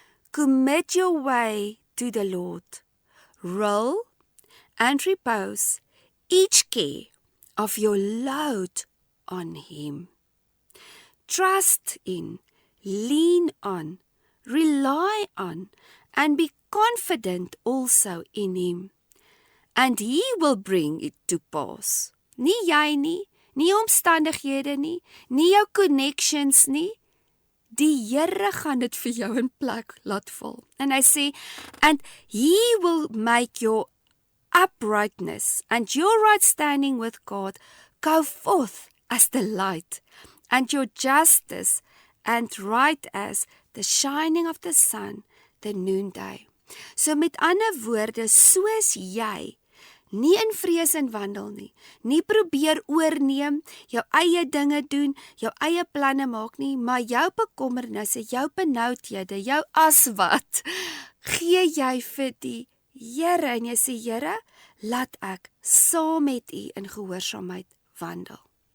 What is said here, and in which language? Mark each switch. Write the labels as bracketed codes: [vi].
[en] Commit your way to the Lord. Roll and repose each care of your load on Him. Trust in, lean on, rely on, and be confident also in Him. And He will bring it to pass. [af] Nie jy nie, nie omstandighede nie, nie jou connections nie. Die Here gaan dit vir jou in plek laat val. En hy sê, [en] and He will make your uprightness and your right standing with God go forth as the light, and your justice and right as the shining of the sun, the noonday. [af] So met ander woorde, soos jy nie in vrees en wandel nie probeer oorneem, jou eie dinge doen, jou eie planne maak nie, maar jou bekommernisse, jou benoudhede, jou aswat, gee jy vir die Here en jy sê, Here, laat ek saam met U in gehoorsaamheid wandel.